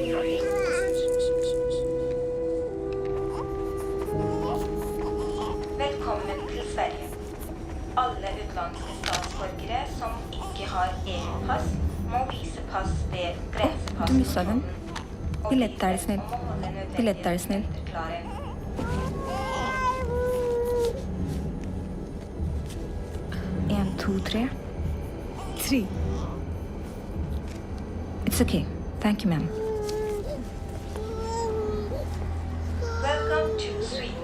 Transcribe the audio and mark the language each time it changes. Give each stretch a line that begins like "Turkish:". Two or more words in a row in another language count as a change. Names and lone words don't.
Norwegian: Velkommen til Sverige. Alle utenlandske statsborgere som ikke har EU-pass, må vise pass ved
Swedish: Du missade den. Billett, är snäll. Billett, är snäll. En,
English: two, three. 3. It's okay. Thank you, ma'am. Welcome to Sweden.